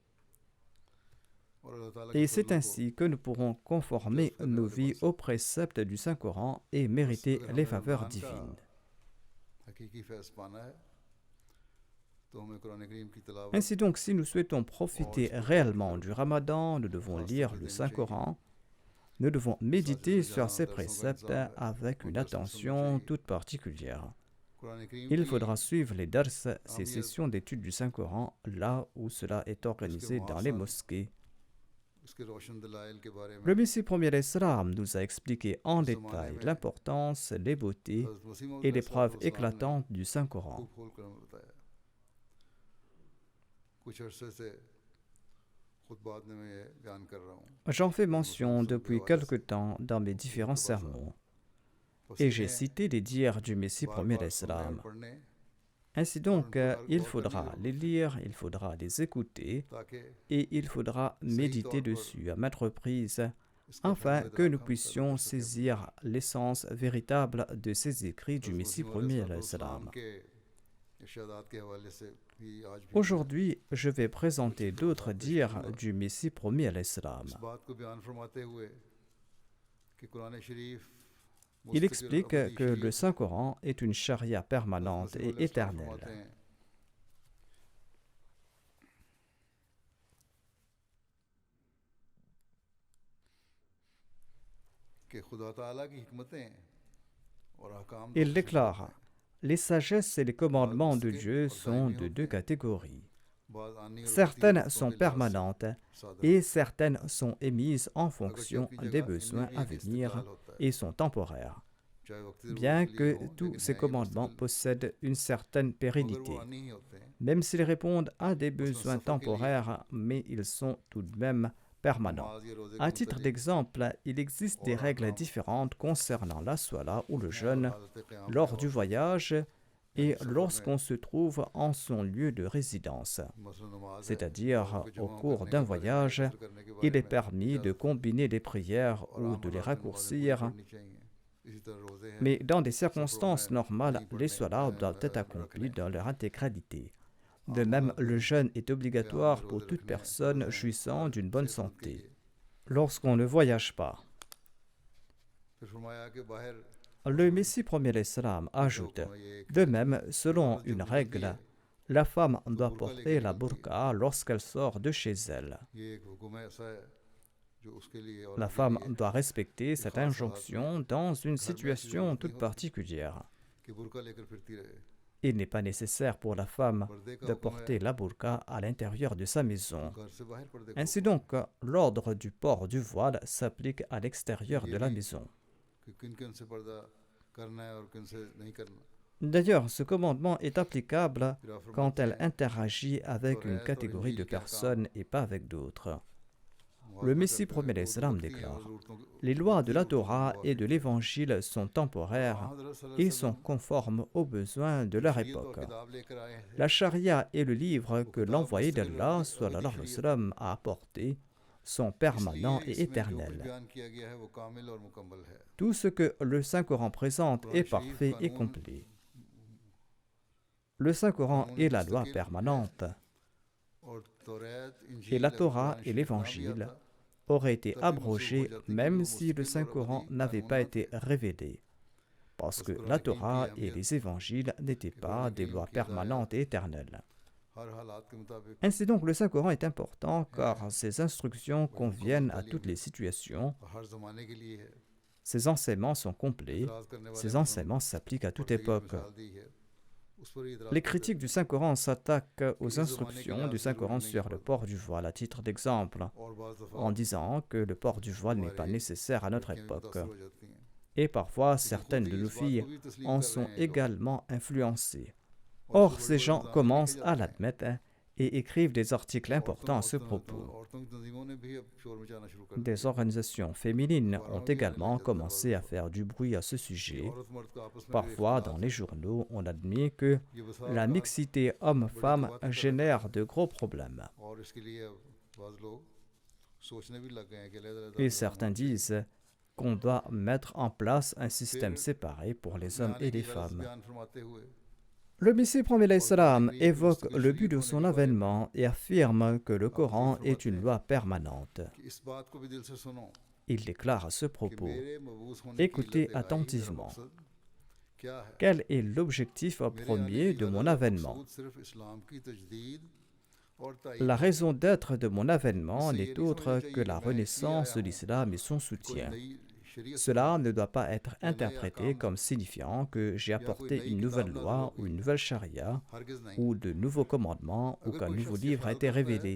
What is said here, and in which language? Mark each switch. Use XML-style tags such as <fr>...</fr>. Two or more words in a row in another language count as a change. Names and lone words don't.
<fr>Et c'est ainsi que nous pourrons conformer nos vies aux préceptes du Saint-Coran et mériter les faveurs divines.</fr> <ur>تو ہمیں قرآن کریم کی تلاوت</ur> <fr>Ainsi donc, si nous souhaitons profiter réellement du Ramadan, nous devons lire le Saint-Coran. Nous devons méditer sur ces préceptes avec une attention toute particulière.</fr> <ur>قرآن کریم</ur> <fr>Il</fr> <ur>की</ur> <fr>faudra suivre les dars, ces sessions d'étude du Saint-Coran, là où cela est organisé dans les mosquées.</fr> <ur>اس کے روشن دلائل کے بارے میں</ur> <fr>Le Messie premier l'Islam nous a expliqué en détail l'importance, les beautés</fr> <ur>حضرت مسیح موعود</ur> <fr>et les preuves</fr> <ur>علیہ السلام نے</ur> <fr>éclatantes du Saint-Coran.</fr> <ur>خوب کھول کر ہمیں بتایا کچھ عرصے سے خطبات میں میں یہ بیان کر رہا ہوں</ur> <fr>J'en fais mention depuis quelque temps dans mes différents sermons, et j'ai cité les dires du Messie premier l'Islam.</fr> <ur>पढ़ने</ur> <fr>Ainsi donc, il faudra les lire, il faudra les écouter,</fr> <ur>ताकि</ur> <fr>et il faudra méditer dessus à maintes reprises, afin que nous puissions saisir l'essence véritable de ces écrits du Messie premier l'Islam.</fr> <ur>کے ارشادات کے حوالے سے بھی آج بھی</ur> <fr>Aujourd'hui, je vais présenter d'autres dires du Messie premier l'Islam.</fr> <ur>اس بات کو بیان فرماتے ہوئے کہ قرآن شریف</ur> <fr>Il explique que le Saint-Coran est une charia permanente et éternelle.</fr> <ur>کہ خدا تعالیٰ کی حکمتیں اور احکام</ur> <fr>Il déclare, les sagesses et les commandements de Dieu sont de deux catégories.</fr> <ur>بعض آنی اور</ur> <fr>Certaines sont permanentes et certaines sont émises en fonction des besoins à venir et sont temporaires,</fr> <ur>چاہے وقت</ur> <fr>bien que tous ces commandements possèdent une certaine pérennité.</fr> <ur>نہیں ہوتے ہیں</ur> <fr>Même s'ils répondent à des besoins temporaires, mais ils sont tout de même permanents.</fr> <ur>نماز یا روزے</ur> <fr>À titre d'exemple, il existe des règles différentes concernant la sola ou le jeûne lors du voyage et lorsqu'on se trouve en son lieu de résidence. C'est-à-dire, au cours d'un voyage, il est permis de combiner les prières ou de les raccourcir, mais dans des circonstances normales, les solas doivent être accomplies dans leur intégralité. De même, le jeûne est obligatoire pour toute personne jouissant d'une bonne santé. Lorsqu'on ne voyage pas,</fr> <ur>پھر فرمایا کہ باہر</ur> <fr>le Messie premier l'Islam ajoute, de même, selon une règle, la femme doit porter la burqa lorsqu'elle sort de chez elle.</fr> <ur>یہ ایک حکم ایسا ہے جو اس کے لیے اور</ur> <fr>La femme doit respecter cette injonction dans une situation toute particulière.</fr> <ur>کہ برقع لے کر پھرتی رہے</ur> <fr>Il n'est pas nécessaire pour la femme de porter la burqa à l'intérieur de sa maison.</fr> <ur>گھر سے باہر پردے</ur> <fr>Ainsi donc, l'ordre du port du voile s'applique à l'extérieur de la maison.</fr> <ur>کہ کن کن سے پردہ کرنا ہے اور کن سے نہیں کرنا</ur> <fr>D'ailleurs, ce commandement est applicable quand elle interagit avec une catégorie de personnes et pas avec d'autres. Le Messie premier l'Islam déclare, les lois de la Torah et de l'Évangile sont temporaires et sont conformes aux besoins de leur époque.</fr> <ur>کتاب لے کر آئے ہیں</ur> <fr>La charia et le livre que l'envoyé d'Allah</fr> <ar>صلى الله عليه وسلم,</ar> <fr>a apporté sont permanents et</fr> <ur>اس میں جو کچھ</ur> <fr>éternels.</fr> <ur>بیان کیا گیا ہے وہ کامل اور مکمل ہے</ur> <fr>Tout ce que le Saint-Coran présente est parfait et complet. Le Saint-Coran est la loi permanente,</fr> <ur>اور تورات</ur> <fr>et</fr> <ur>इंजील</ur> <fr>la</fr> <ur>और</ur> <fr>Torah</fr> <ur>कुरान</ur> <fr>et</fr> <ur>शरीफ</ur> <fr>l'Évangile</fr> <ur>نہ بھی آتا,</ur> <fr>auraient été abrogés même si le Saint-Coran n'avait pas été révélé, parce que la Torah et les Évangiles n'étaient pas des lois permanentes et éternelles.</fr> <ur>ہر حالات کے مطابق</ur> <fr>Ainsi donc, le Saint-Coran est important car ses instructions conviennent à toutes les situations,</fr> <ur>اور ہر زمانے کے لیے ہے</ur> <fr>ses enseignements sont complets,</fr> <ur>اعتراض کرنے والے</ur> <fr>ses enseignements s'appliquent à toute</fr> <ur>پردے کی</ur> <fr>époque.</fr> <ur>مثال دی ہے اس پر ہی اعتراض</ur> <fr>Les critiques du Saint-Coran s'attaquent aux instructions du Saint-Coran sur le port du voile à titre d'exemple,</fr> <ur>اور بعض دفعہ</ur> <fr>en disant que le port du voile n'est pas nécessaire à notre</fr> <ur>لڑکیاں بھی</ur> <fr>époque.</fr> <ur>متاثر ہو جاتی ہیں</ur> <fr>Et parfois, certaines de nos filles en sont également influencées. Or, ces gens commencent à l'admettre et écrivent des articles importants à ce propos.</fr> <ur>عورتوں کی تنظیموں نے بھی اب شور مچانا شروع کر دیا</ur> <fr>Des organisations féminines ont également commencé à faire du bruit à ce sujet.</fr> <ur>عورت مرد کا آپس میں بھی</ur> <fr>Parfois, dans les journaux, on admet que</fr> <ur>یہ وسا</ur> <fr>la mixité homme-femme génère de gros problèmes.</fr> <ur>اور اس کے لیے اب بعض لوگ سوچنے بھی لگ گئے ہیں کہ الگ الگ</ur> <fr>Et certains disent qu'on doit mettre en place un système séparé pour les hommes et les femmes.</fr> <ur>بیان فرماتے ہوئے</ur> <fr>Le Messie premier l'Islam évoque le but de son avènement et affirme que le Coran est une loi permanente.</fr> <ur>کہ اس بات کو بھی دل سے سنو</ur> <fr>Il déclare à ce</fr> <ur>कि</ur> <fr>propos,</fr> <ur>میرے مبعوث ہونے کی</ur> <fr>écoutez</fr> <ur>علت غائی میرا</ur> <fr>attentivement.</fr> <ur>मकसद</ur> <fr>quel est l'objectif premier de mon avènement? La raison d'être de mon avènement n'est autre que la renaissance de l'islam et son soutien. Cela ne doit pas être interprété comme signifiant que j'ai apporté une nouvelle loi ou une nouvelle charia ou de nouveaux commandements ou qu'un nouveau livre a été révélé.</fr>